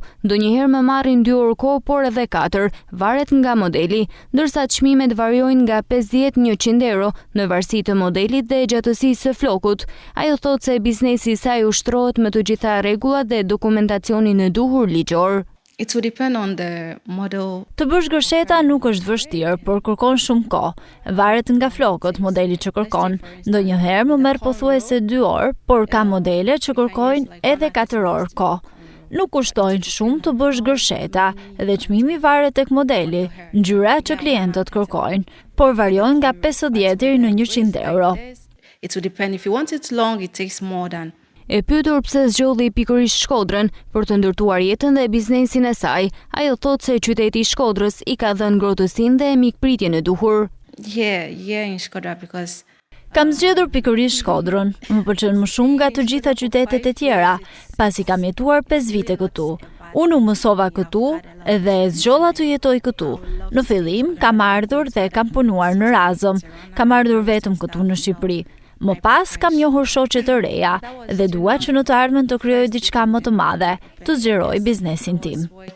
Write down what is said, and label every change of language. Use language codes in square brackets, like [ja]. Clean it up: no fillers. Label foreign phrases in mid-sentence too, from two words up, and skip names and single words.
[sq] Ndonjëherë më marrin 2 orë kohë, por edhe 4, varet nga modeli, ndërsa çmimet variojnë nga 50-100 euro në varësi të modelit dhe gjatësisë së flokut. Ajo thotë se biznesi i saj ushtrohet me të gjitha rregullat dhe dokumentacionin e duhur ligjor. [en] It would depend on the model. [sq] Të bësh gërsheta nuk është vështirë, por kërkon shumë kohë. Varet nga flokët, modeli që kërkon. Ndonjëherë më merr pothuajse 2 orë, por ka modele që kërkojnë edhe 4 orë kohë. Nuk kushtojnë shumë të bësh gërsheta dhe çmimi varet tek modeli, ngjyra që klientët kërkojnë, por variojnë nga 50 deri në 100 euro. [en] It would depend, if you want it long, it takes more than. [sq] E pyetur pse zgjodhi pikërisht Shkodrën për të ndërtuar jetën dhe biznesin e saj, ajo thotë se qyteti i Shkodrës i ka dhënë ngrohtësinë dhe mikpritjen e duhur. [en] Yeah, in Shkodra because [sq] Kam zgjedhur pikërisht Shkodrën. Më pëlqen më shumë nga të gjitha qytetet e tjera, pasi kam jetuar 5 vite këtu. Unë u mësova këtu dhe zgjolla të jetoj këtu. Në fillim kam ardhur dhe kam punuar në Razëm. Kam ardhur vetëm këtu në Shqipëri. Më pas kam njohur shoqe të reja dhe dua që në të ardhmen të krijoj diçka më të madhe, të zgjeroj biznesin tim.